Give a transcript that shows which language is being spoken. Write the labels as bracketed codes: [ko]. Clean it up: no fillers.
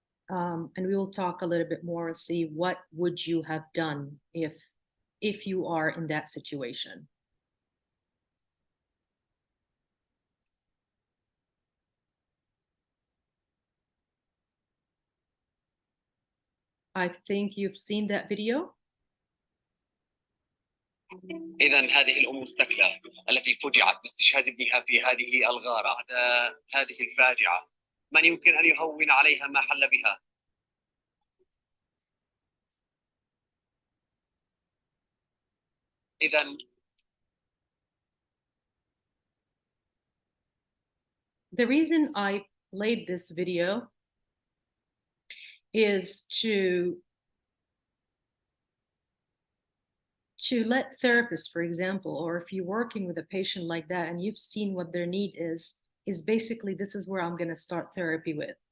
[en] And we will talk a little bit more and see what would you have done if you are in that situation. I think you've seen that video. [ar] إذا هذه الأم المتكلة التي فجعت باستشهاد ابنها في هذه الغارة بعد هذه الفاجعة، من يمكن أن يهون عليها ما حل بها؟ إذا [en] the reason I played this video is to let therapists, for example, or if you're working with a patient like that and you've seen what their need is basically, this is where I'm going to start therapy with.